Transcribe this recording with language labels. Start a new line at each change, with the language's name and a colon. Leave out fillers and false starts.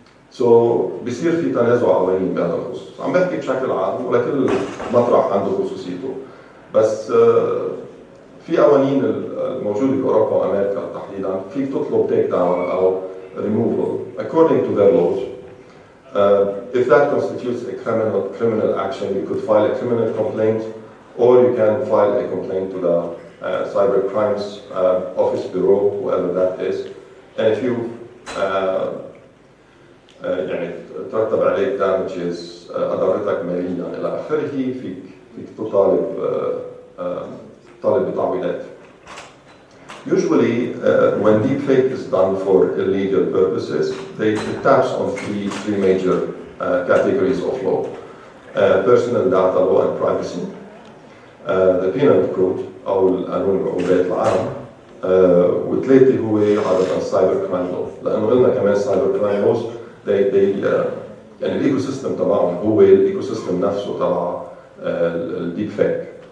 Arabic: سو بصير في تنازع قوانين بهذا الخصوص، عم بحكي بشكل عام ولكل مطرح عنده خصوصيته، بس في قوانين الموجوده باوروبا وامريكا تحديدا فيك تطلب تيك داون او
English: removal according to their laws. If that constitutes a criminal action, you could file a criminal complaint, or you can file a complaint to the cyber crimes office bureau, whoever that is. And if you
Arabic: يعني ترتب عليك damages أضرتك ماليا إلى آخره، فيك تطالب بتعويضات.
English: Usually, when deepfake is done for illegal purposes, it taps on three major categories of law: personal data law and privacy, the penal code
Arabic: أو القانون العقوبات العام، وثلاثة هو عادة
English: السايبر كرايم لو،
Arabic: لأنه قلنا كمان سايبر كرايم لوز يعني الايكو سيستم تبعهم هو الايكو سيستم نفسه تبع الديب
English: Fake.